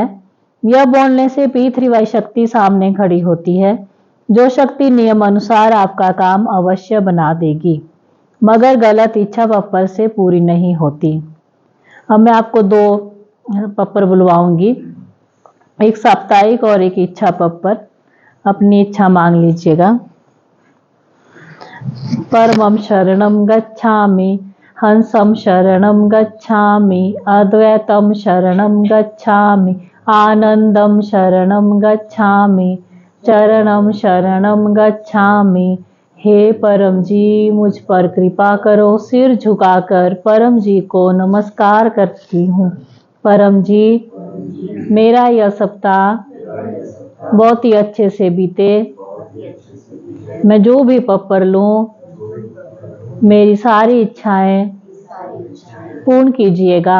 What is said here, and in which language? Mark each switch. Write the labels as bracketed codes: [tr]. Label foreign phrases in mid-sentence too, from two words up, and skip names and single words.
[hi] यह बोलने से P3Y शक्ति सामने खड़ी होती है, जो शक्ति नियम अनुसार आपका काम अवश्य बना देगी, मगर गलत इच्छा पप्पर से पूरी नहीं होती। अब मैं आपको 2 पप्पर बुलवाऊंगी, एक साप्ताहिक और एक इच्छा पप्पर। अपनी इच्छा मांग लीजिएगा। [sa] परमं शरणं गच्छामि, हंसं शरणं गच्छामि, अद्वैतं शरणं गच्छामि, आनंदं शरणं गच्छामि, चरणं शरणं गच्छामि। [hi] हे परम जी, मुझ पर कृपा करो। सिर झुकाकर परम जी को नमस्कार करती हूँ। परम जी, मेरा यह सप्ताह बहुत ही अच्छे से बीते। मैं जो भी पप्पर लूं, मेरी सारी इच्छाएं पूर्ण कीजिएगा।